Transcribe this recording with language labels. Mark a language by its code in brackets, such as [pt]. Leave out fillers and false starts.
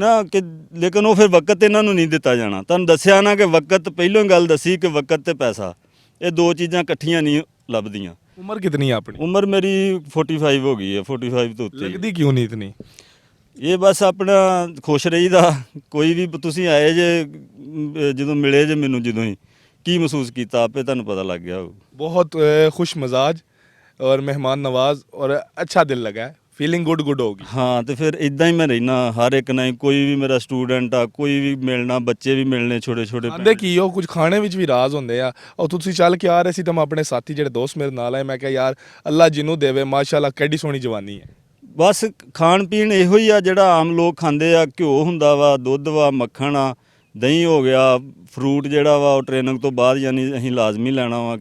[pa] ਨਾ ਕਿ, ਲੇਕਿਨ ਉਹ ਫਿਰ ਵਕਤ ਇਹਨਾਂ ਨੂੰ ਨਹੀਂ ਦਿੱਤਾ ਜਾਣਾ। ਤੁਹਾਨੂੰ ਦੱਸਿਆ ਨਾ ਕਿ ਵਕਤ, ਪਹਿਲੋਂ ਗੱਲ ਦੱਸੀ ਕਿ ਵਕਤ ਤੇ ਪੈਸਾ, ਇਹ ਦੋ ਚੀਜ਼ਾਂ ਇਕੱਠੀਆਂ ਨਹੀਂ ਲੱਭਦੀਆਂ। ਉਮਰ ਕਿਤਨੀ ਹੈ ਆਪਣੀ? ਉਮਰ ਮੇਰੀ 45 ਹੋ ਗਈ ਹੈ, 45 ਤੋਂ ਉੱਤੇ। ਲੱਗਦੀ ਕਿਉਂ ਨਹੀਂ ਇਤਨੀ? ਇਹ ਬਸ ਆਪਣਾ ਖੁਸ਼ ਰਹੀਦਾ। ਕੋਈ ਵੀ ਤੁਸੀਂ ਆਏ ਜੇ, ਜਦੋਂ ਮਿਲੇ ਜੇ ਮੈਨੂੰ, ਜਦੋਂ ਹੀ ਕੀ ਮਹਿਸੂਸ ਕੀਤਾ ਆਪੇ ਤੁਹਾਨੂੰ ਪਤਾ ਲੱਗ ਗਿਆ ਹੋਊ। [hi] बहुत खुश मिजाज और मेहमान नवाज और अच्छा दिल लगा है, [en] feeling good [hi] होगी। [pa] ਹਾਂ, ਤੇ ਫਿਰ ਇਦਾਂ ਹੀ ਮੈਂ ਰਹਿਣਾ ਹਰ ਇੱਕ ਨਾਲ। ਕੋਈ ਵੀ ਮੇਰਾ ਸਟੂਡੈਂਟ ਆ, ਕੋਈ ਵੀ ਮਿਲਣਾ, ਬੱਚੇ ਵੀ ਮਿਲਣੇ ਛੋਟੇ ਛੋਟੇ। ਆਂਦੇ ਕੀ ਉਹ ਕੁਝ ਖਾਣੇ ਵਿੱਚ ਵੀ ਰਾਜ਼ ਹੁੰਦੇ ਆ। ਉਹ ਤੁਸੀਂ ਚੱਲ ਕੇ ਆ ਰਹੇ ਸੀ ਤਾਂ ਮੈਂ ਆਪਣੇ ਸਾਥੀ ਜਿਹੜੇ ਦੋਸਤ ਮੇਰੇ ਨਾਲ ਆਏ, ਮੈਂ ਕਿਹਾ ਯਾਰ ਅੱਲਾ ਜਿਹਨੂੰ ਦੇਵੇ, ਮਾਸ਼ਾਅੱਲਾ ਕਿੱਡੀ ਸੋਹਣੀ ਜਵਾਨੀ ਹੈ। ਬਸ ਖਾਣ ਪੀਣ ਇਹੋ ਹੀ ਆ ਜਿਹੜਾ ਆਮ ਲੋਕ ਖਾਂਦੇ ਆ। ਘਿਓ ਹੁੰਦਾ ਵਾ, ਦੁੱਧ ਵਾ, ਮੱਖਣ ਆ, ਦਹੀਂ ਹੋ ਗਿਆ, ਫਰੂਟ ਜਿਹੜਾ ਵਾ ਉਹ ਟ੍ਰੇਨਿੰਗ ਤੋਂ ਬਾਅਦ ਯਾਨੀ ਅਸੀਂ ਲਾਜ਼ਮੀ ਲੈਣਾ ਵਾ।